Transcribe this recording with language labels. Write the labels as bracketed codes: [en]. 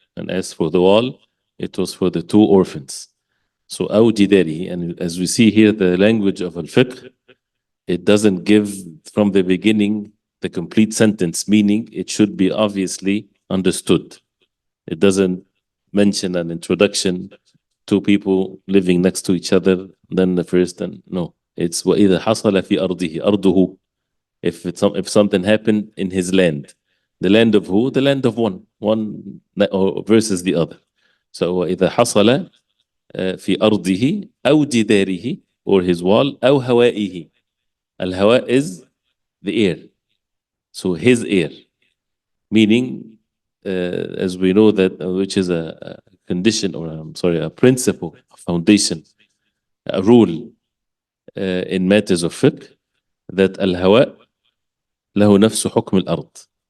[en] And as for the wall, it was for the two orphans. So [ar] أو جداره, [en] and as we see here, the language of Al-Fiqh, it doesn't give from the beginning the complete sentence, meaning it should be obviously understood. It doesn't mention an introduction, two people living next to each other, then the first, and no. [ar] It's وَإِذَا حَصَلَ فِي أَرْضِهِ أَرْضُهُ. [en] If something happened in his land. The land of who? The land of one versus the other. [ar] So وَإِذَا حَصَلَ في أرضه أو جداره, [en] or his wall, [ar] أو هوائه. [en] Al-hawa is the air. So his air, meaning, as we know that, which is a condition, or a principle, a foundation, a rule in matters of fiqh, that al-hawa [ar] له نفس حكم الأرض.